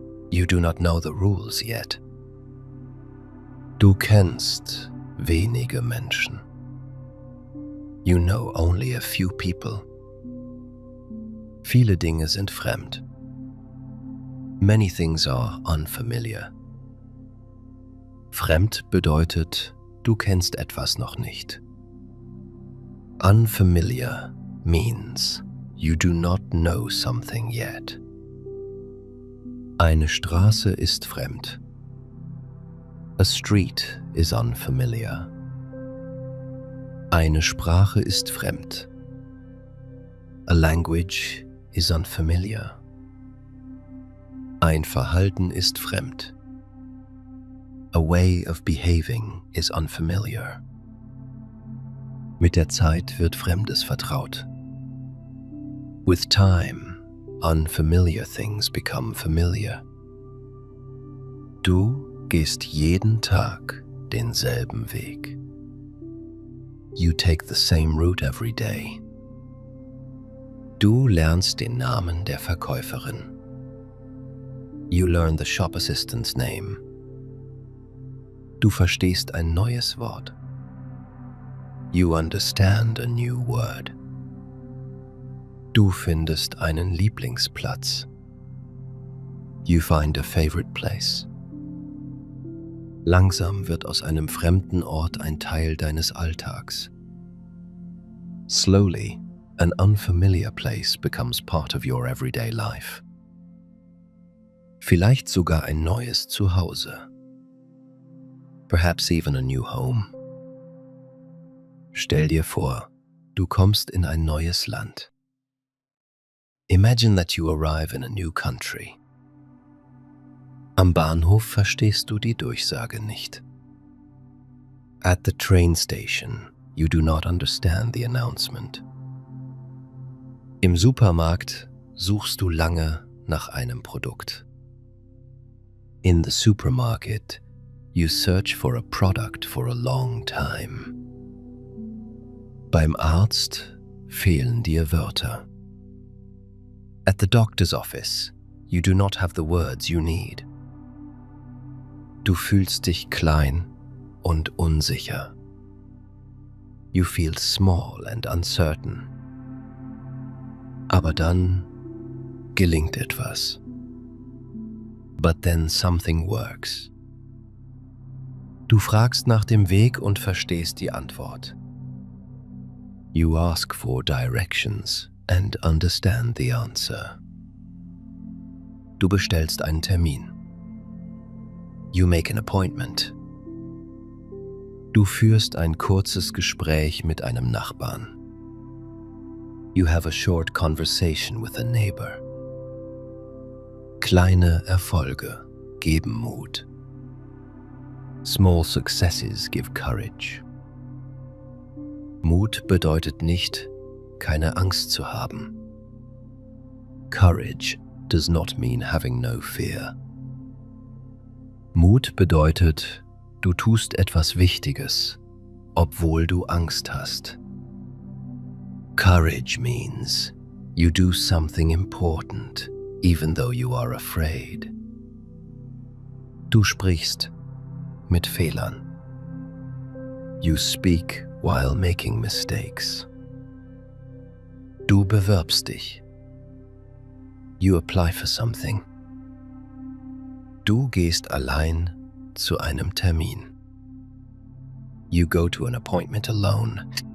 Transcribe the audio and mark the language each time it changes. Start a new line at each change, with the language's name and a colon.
English: You do not know the rules yet.
German: Du kennst wenige Menschen.
English: You know only a few people.
German: Viele Dinge sind fremd.
English: Many things are unfamiliar.
German: Fremd bedeutet, du kennst etwas noch nicht.
English: Unfamiliar means you do not know something yet.
German: Eine Straße ist fremd.
English: A street is unfamiliar.
German: Eine Sprache ist fremd.
English: A language is unfamiliar.
German: Ein Verhalten ist fremd.
English: A way of behaving is unfamiliar.
German: Mit der Zeit wird Fremdes vertraut.
English: With time, unfamiliar things become familiar.
German: Du gehst jeden Tag denselben Weg.
English: You take the same route every day.
German: Du lernst den Namen der Verkäuferin.
English: You learn the shop assistant's name.
German: Du verstehst ein neues Wort.
English: You understand a new word.
German: Du findest einen Lieblingsplatz.
English: You find a favorite place.
German: Langsam wird aus einem fremden Ort ein Teil deines Alltags.
English: Slowly, an unfamiliar place becomes part of your everyday life.
German: Vielleicht sogar ein neues Zuhause.
English: Perhaps even a new home.
German: Stell dir vor, du kommst in ein neues Land.
English: Imagine that you arrive in a new country.
German: Am Bahnhof verstehst du die Durchsage nicht.
English: At the train station, you do not understand the announcement.
German: Im Supermarkt suchst du lange nach einem Produkt.
English: In the supermarket, you search for a product for a long time.
German: Beim Arzt fehlen dir Wörter.
English: At the doctor's office, you do not have the words you need.
German: Du fühlst dich klein und unsicher.
English: You feel small and uncertain.
German: Aber dann gelingt etwas.
English: But then something works.
German: Du fragst nach dem Weg und verstehst die Antwort.
English: You ask for directions and understand the answer.
German: Du bestellst einen Termin.
English: You make an appointment.
German: Du führst ein kurzes Gespräch mit einem Nachbarn.
English: You have a short conversation with a neighbor.
German: Kleine Erfolge geben Mut.
English: Small successes give courage.
German: Mut bedeutet nicht, keine Angst zu haben.
English: Courage does not mean having no fear.
German: Mut bedeutet, du tust etwas Wichtiges, obwohl du Angst hast.
English: Courage means you do something important, even though you are afraid.
German: Du sprichst mit Fehlern.
English: You speak while making mistakes.
German: Du bewirbst dich.
English: You apply for something.
German: Du gehst allein zu einem Termin.
English: You go to an appointment alone.